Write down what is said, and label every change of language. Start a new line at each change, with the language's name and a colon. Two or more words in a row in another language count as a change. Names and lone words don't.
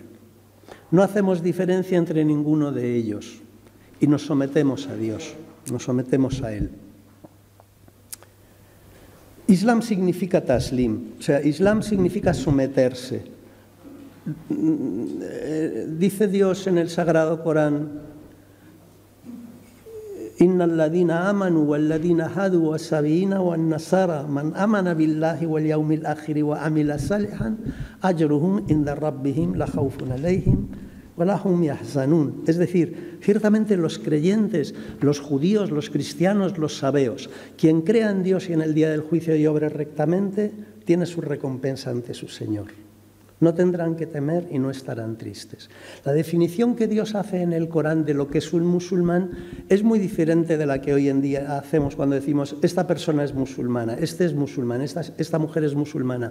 Spanish: No hacemos diferencia entre ninguno de ellos y nos sometemos a Dios, nos sometemos a Él. Islam significa taslim, o sea, Islam significa someterse. Dice Dios en el Sagrado Corán:
Arabic: إن الذين آمنوا والذين هادوا والصابئين والنصارى من آمن بالله واليوم الآخر وعمل صالحا أجرهم عند ربهم لا خوف عليهم ولا هم يحزنون.
Spanish: Es decir, ciertamente los creyentes, los judíos, los cristianos, los sabeos, quien crea en Dios y en el día del juicio y obre rectamente, tiene su recompensa ante su Señor. No tendrán que temer y no estarán tristes. La definición que Dios hace en el Corán de lo que es un musulmán es muy diferente de la que hoy en día hacemos cuando decimos: esta persona es musulmana, este es musulmán, esta mujer es musulmana.